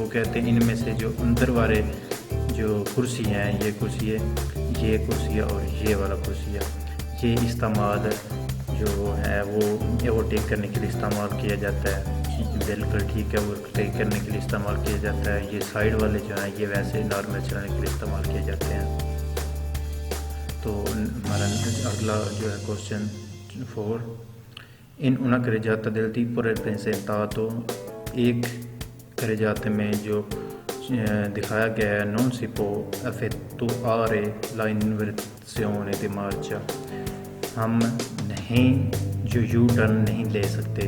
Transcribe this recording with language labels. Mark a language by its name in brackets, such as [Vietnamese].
[Hindi] वो कहते हैं इनमें से जो अंदर वाले जो कुर्सी हैं ये कुर्सी और ये वाला कुर्सी ये इस्तेमाल जो है वो ओवरटेक करने के लिए इस्तेमाल किया जाता है। बिल्कुल ठीक है, ओवरटेक करने के लिए इस्तेमाल किया जाता है। ये साइड वाले जो हैं ये वैसे नॉर्मल चलाने के लिए इस्तेमाल किए जाते हैं। तो हमारा अगला जो है क्वेश्चन 4 इन [Italian] una carreggiata del tipo representato एक carreggiate [Hindi] में जो दिखाया गया है [Italian] non si può effettuare la inversione di marcia। [Hindi] हम नहीं जो यू टर्न नहीं ले सकते।